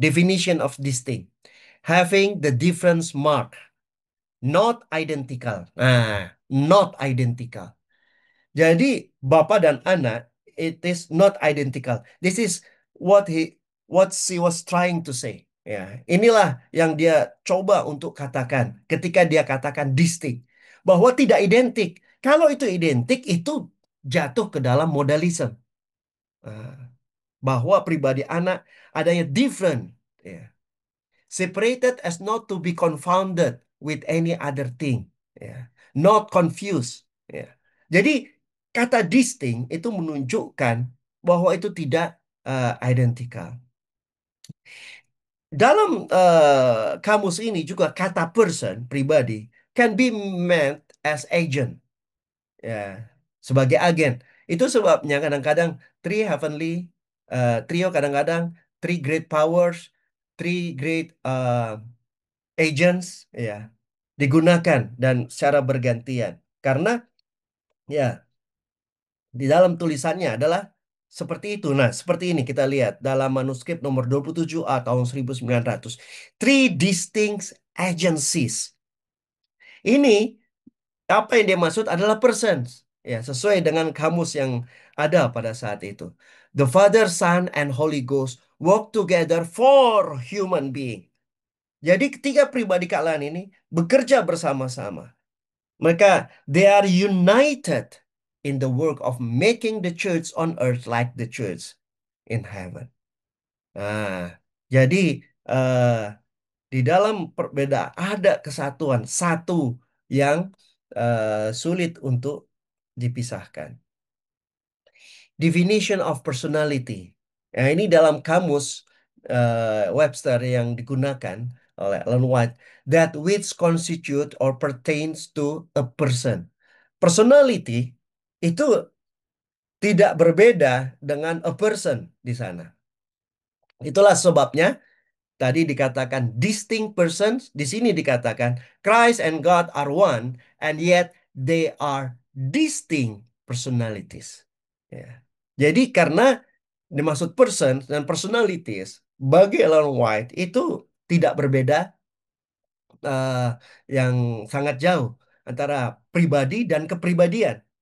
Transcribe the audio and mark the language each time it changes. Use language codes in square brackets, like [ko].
[en] Definition of distinct. Having the difference mark, not identical. Nah, not identical. [id] Jadi bapak dan anak [en] it is not identical. This is what what she was trying to say. [id] Ya, inilah yang dia coba untuk katakan ketika dia katakan distinct bahwa tidak identik. Kalau itu identik itu jatuh ke dalam modalism. Ah, bahwa pribadi anak adanya different, ya. [en] Separated as not to be confounded with any other thing, ya. Not confused, ya. [id] Jadi kata distinct itu menunjukkan bahwa itu tidak identical. Dalam kamus ini juga kata person, pribadi, [en] can be meant as agent, [id] ya, sebagai agen. Itu sebabnya kadang-kadang [en] three heavenly trio, [id] kadang-kadang [en] three great powers, three great agents, [id] ya, digunakan dan secara bergantian. Karena ya di dalam tulisannya adalah seperti itu. Nah, seperti ini kita lihat dalam manuskrip nomor 27A tahun 1900. [en] Three distinct agencies. [id] Ini apa yang dia maksud adalah persons. Ya, sesuai dengan kamus yang ada pada saat itu. [en] The Father, Son, and Holy Ghost work together for human being. [id] Jadi ketiga pribadi kalian ini bekerja bersama-sama. [en] Mereka, they are united in the work of making the church on earth like the church in heaven. [id] Nah, jadi eh, di dalam perbedaan ada kesatuan satu yang sulit untuk dipisahkan. [en] Definition of personality. [id] Nah, ini dalam kamus Webster yang digunakan oleh Ellen White, [en] that which constitute or pertains to a person. [id] Personality itu tidak berbeda dengan a person di sana. Itulah sebabnya tadi dikatakan [en] distinct persons, [id] di sini dikatakan [en] Christ and God are one, and yet they are distinct personalities. [id] Ya. Jadi karena dimaksud person dan personalities bagi Ellen White itu tidak berbeda eh, yang sangat jauh antara pribadi dan kepribadian.